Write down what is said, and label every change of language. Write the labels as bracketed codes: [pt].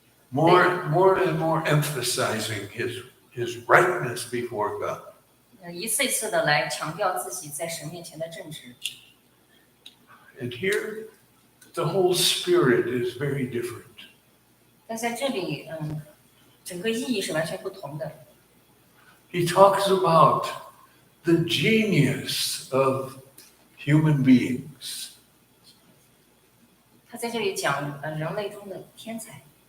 [en] more and more emphasizing his rightness before God. [zh] 一次一次的来强调自己在神面前的正直。 [en] And here, the whole spirit is very different. [zh] 但在这里，整个意义是完全不同的。 [en] He talks about the genius of human beings. [zh] 他在这里讲人类中的天才。